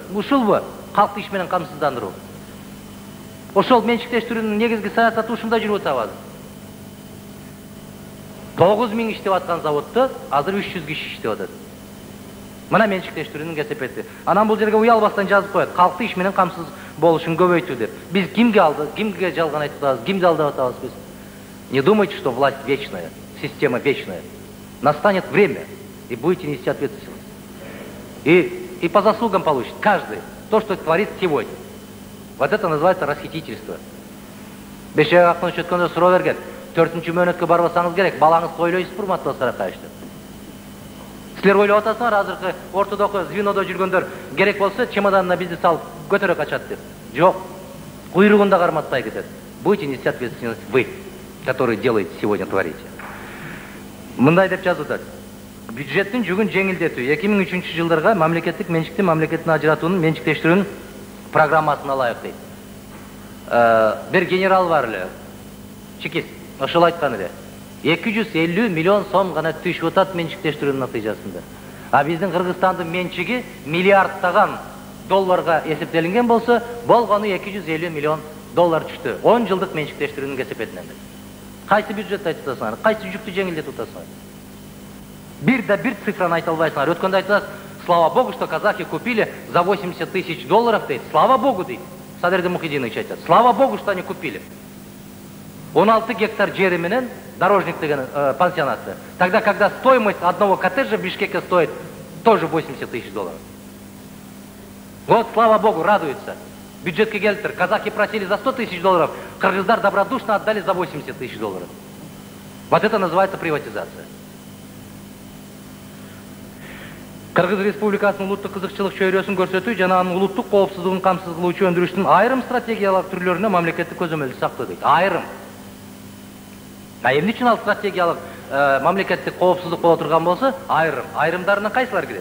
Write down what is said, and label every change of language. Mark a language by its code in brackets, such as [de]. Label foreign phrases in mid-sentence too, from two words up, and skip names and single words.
[ky] Ушулбу калкты иш менен камсыздандыруу? Ошол менчиктештирүүнүн негизги саясаты ушунда жүрүп атабыз. 9 000 иштеп аткан заводдо азыр 300 киши иштеп атат. Мына менчиктештирүүнүн кесепети. Анан бул жерге уялбастан жазып коет. Калкты иш менен камсыз болушун көбөйтүү деп. Биз кимге алдык, кимге жалган айтып атабыз, кимди алдап атабыз биз? [ru] Не думайте, что власть вечная, система вечная. Настанет время, и будете нести ответственность. И по заслугам получит каждый то, что творит сегодня. Вот это называется расхитительство. [ky] Бейшебек Акунович өткөндө суроо берген. 4-чү мөөнөткө барбасаңыз керек, балаңызды ойлойсузбу, урматтуу Саракаевичтер? Силер ойлоп атасыңар, азыркы ортодогу звенодо жүргөндөр керек болсо чемоданына бизди салып көтөрө качат деп. Жок. Куйругунда карматпай кетет. [ru] Будете нести ответственность вы, которые делаете сегодня, творите. [ky] Мындай деп жазып атат. Бюджеттин жүгүн жеңилдетүү 2003 жылдарга мамлекеттик менчикти мамлекеттен ажыратуунун менчиктештирүүнүн программасына ылайык дейт. Бир генерал бар эле. Чекист. Ошол айткан эле. 250 миллион сом гана түшүп атат менчиктештирүүнүн натыйжасында. А биздин Кыргызстандын менчиги миллиардтаган долларга эсептелинген болсо, болгону 250 миллион доллар түштү. 10 жылдык менчиктештирүүнүн кесепетинен. Кайсы бюджетти айтып атасыңар? Кайсы жүктү жеңилдетип атасыңар? Бир цифраны айта албайсыңар. Өткөндө айтасыз, [ru] слава богу, что казахи купили за 80 тысяч долларов дейт. Слава богу дейт. [ky] Садырды Мухидинович айтат. [ru] Слава богу, что они купили. [ky] 16 гектар жери менен дорожник деген пансионаты. [ru] Тогда, когда стоимость одного коттеджа в Бишкеке стоит тоже 80 тысяч долларов. Вот, слава богу, радуются. [ky] Бюджетке келтир. [ru] Казахи просили за 100 тысяч долларов, кыргыздар добродушно отдали за 80 тысяч долларов. Вот это называется приватизация. [ky] Кыргыз Республикасынын улуттук кызыкчылык чөйрөсүн көрсөтүү жана анын улуттук коопсуздугун камсыз кылуучу өндүрүштүн айрым стратегиялык түрлөрүнө мамлекеттик көзөмөлдү сактоо дейт. Айрым. Эмне үчүн ал стратегиялык мамлекеттик коопсуздук боло турган болсо, айрымдарына кайсылар кирет?